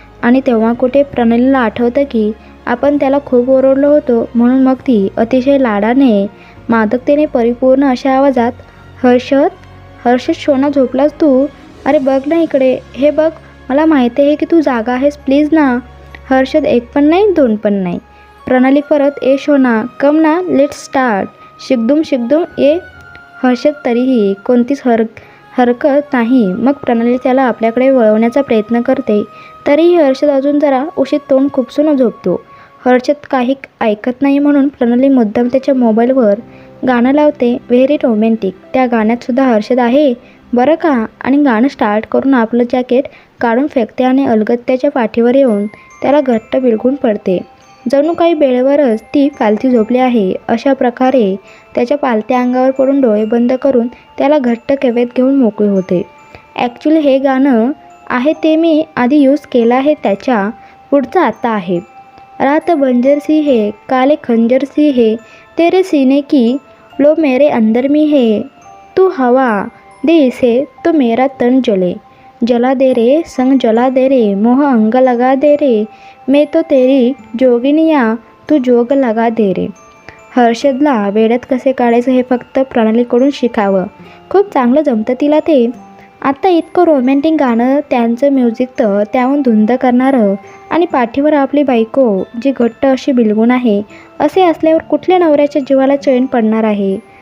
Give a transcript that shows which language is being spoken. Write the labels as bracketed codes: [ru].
[mr] आणि तेव्हा कुठे प्रणालीला आठवतं की आपण त्याला खूप ओरडलो होतो म्हणून. मग ती अतिशय लाडाने, मादकतेने परिपूर्ण अशा आवाजात, हर्षद शोना झोपलास तू? अरे बघ ना इकडे, हे बघ, मला माहिती आहे की तू जागा आहेस, प्लीज ना. हर्षद 1 पण नाही 2 पण नाही. प्रणाली परत, ए शोना, [en] Come ना, let's start. [mr] शिकदुम ये. हर्षद तरीही कोणतीच हरकत नाही. मग प्रणाली त्याला आपल्याकडे वळवण्याचा प्रयत्न करते. तरीही हर्षद अजून जरा उशीत तोंड खुपसून झोपतो. हर्षद काही ऐकत नाही म्हणून प्रणाली मुद्दाम त्याच्या मोबाईलवर गाणं लावते, [en] Very romantic. [mr] त्या गाण्यातसुद्धा हर्षद आहे बरं का. आणि गाणं स्टार्ट करून आपलं जॅकेट काढून फेकते आणि अलगद त्याच्या पाठीवर येऊन त्याला घट्ट बिलगून पडते. जणू काही बेडवरच ती पालथी झोपली आहे अशा प्रकारे त्याच्या पालत्या अंगावर पडून डोळे बंद करून त्याला घट्ट कवेत घेऊन मोकळे होते. ॲक्च्युली हे गाणं आहे ते मी आधी यूज केलं आहे, त्याच्या पुढचं आता आहे. [hi] रात बंजर सी है, काले खंजर सी है, तेरे सीने की लो मेरे अंदर में है, तू हवा दे इसे तो मेरा तन जले, जला दे रे संग जला दे रे, मोह अंग लगा दे रे, मैं तो तेरी जोगिनिया तू जोग लगा दे रे. [mr] हर्षदला वेड्यात कसे काढायचं हे फक्त प्रणालीकडून शिकावं. खूप चांगलं जमतं तिला ते. आता इतकं रोमॅन्टिक गाणं, त्यांचं म्युझिक तर त्याहून धुंद करणारं, आणि पाठीवर आपली बायको जी घट्ट अशी बिलगून आहे, असे असल्यावर कुठल्या नवऱ्याच्या जीवाला चैन पडणार आहे.